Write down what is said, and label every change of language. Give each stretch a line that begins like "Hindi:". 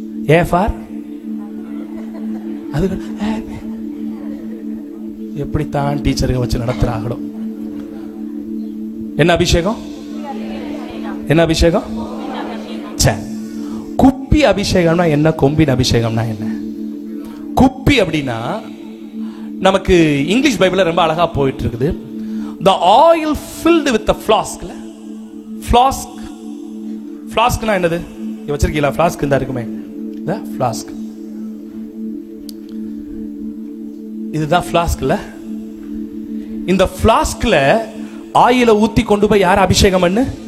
Tamil: A for அது எப்படித்தான் டீச்சருங்க வச்சு நடத்துறாங்களோ. என்ன அபிஷேகம்? என்ன அபிஷேகம்? குப்பி அபிஷேகம்னா என்ன? கொம்பின் அபிஷேகம்னா என்ன? குப்பி அப்படின்னா நமக்கு இங்கிலீஷ் பைபிள்ல ரொம்ப அழகா போயிட்டு இருக்குது.
English: The oil filled with the flask. Flask.
Tamil: Flaskனா என்னது? வச்சிருக்கீங்களா? flask இந்த இருக்குமே, the flask. இதுதான் பிளாஸ்க்ல. இந்த பிளாஸ்க்ல ஆயில ஊத்தி கொண்டு போய் யார் அபிஷேகம் பண்ணு?